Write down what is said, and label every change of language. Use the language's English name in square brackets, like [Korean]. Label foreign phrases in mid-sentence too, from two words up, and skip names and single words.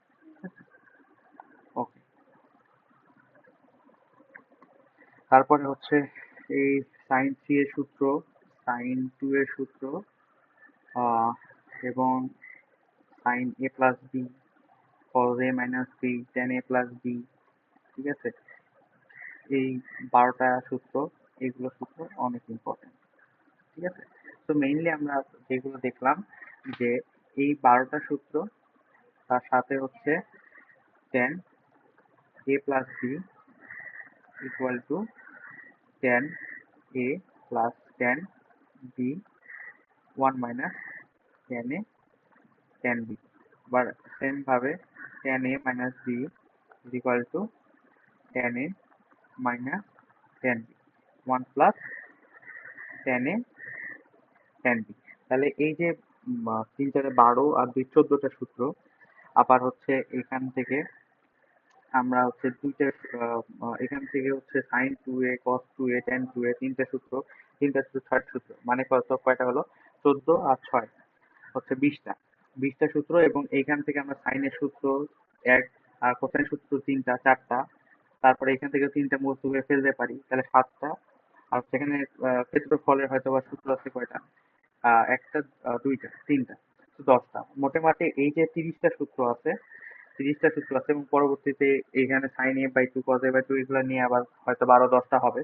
[Bangla] ওকে, তারপরে হচ্ছে এই সাইন থ্রি এর সূত্র, সাইন টু এর সূত্র, আহ, এবং [English] sin A plus B, cos A minus B, tan A plus B, [Bangla] ঠিক আছে? এই 12টা সূত্র, এইগুলো সূত্র অনেক ইম্পর্টেন্ট, ঠিক আছে? তো মেইনলি আমরা যেগুলো দেখলাম যে এই 12টা সূত্র, তার সাথে হচ্ছে [English] tan a plus b equal to tan a plus tan b 1 minus tan a tan b, [Bangla] বা সেম ভাবে [English] tan a minus b is equal to tan a minus tan b 1 plus tan a tan b। [Bangla] তাহলে এই যে 3 4 12 আর 2 14টা সূত্র, আবার হচ্ছে এখান থেকে আমরা হচ্ছে দুইটা এখান থেকে হচ্ছে [English] sin 2A, cos 2A, tan 2A, [Bangla] তিনটা সূত্র, তিনটা সূত্র ছয়টা সূত্র, মানে কয়টা হলো, 14 আর 6 হচ্ছে 20টা, 20টা সূত্র, এবং এইখান থেকে আমরা সাইনের সূত্র এক, আর কোসাইন সূত্র তিনটা, চারটা, তারপরে এখান থেকে তিনটা মুক্ত করে ফেলতে পারি, তাহলে 7টা, আর সেখানে ক্ষেত্রফলের হয়তো বা সূত্র আছে কয়টা, একটা, দুইটা, তিনটা, তো 10টা, মোটামুটি এই যে 30টা সূত্র আছে, 30টা সূত্র আছে, এবং পরবর্তীতে এইখানে [English] sin A by 2, cos A by 2, [Bangla] এগুলো নিয়ে আবার হয়তো 12-10টা হবে।